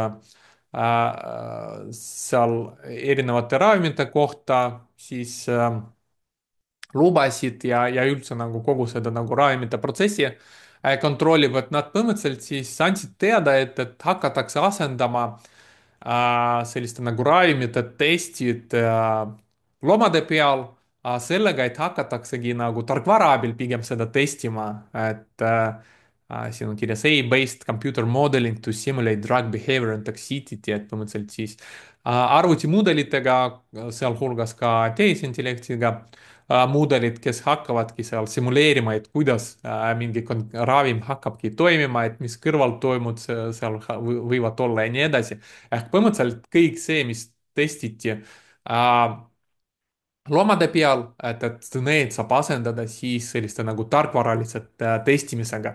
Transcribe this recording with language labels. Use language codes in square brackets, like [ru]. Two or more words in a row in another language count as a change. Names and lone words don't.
[et] seal erinevate ravimite kohta siis lubasid ja üldse nagu kogu seda nagu ravimite protsessi kontrollib, et nad põhimõtteliselt siis andsid teada, et hakatakse asendama selliste nagu ravimite testid loomade peal sellega, et hakataksegi nagu tarkvara abil pigem seda testima, et siin on kirjas [en] AI-based computer modeling to simulate drug behavior and toxicity, [et] et põhimõtteliselt siis arvutimudelitega, sealhulgas ka tehisintellektiga mudelid, kes hakkavadki seal simuleerima, et kuidas mingi ravim hakkabki toimima, et mis kõrvaltoimud seal võivad olla ja nii edasi. ehk põhimõtteliselt kõik see, mis testiti loomade peal, et need saab asendada siis selliste nagu tarkvaraliste testimisega.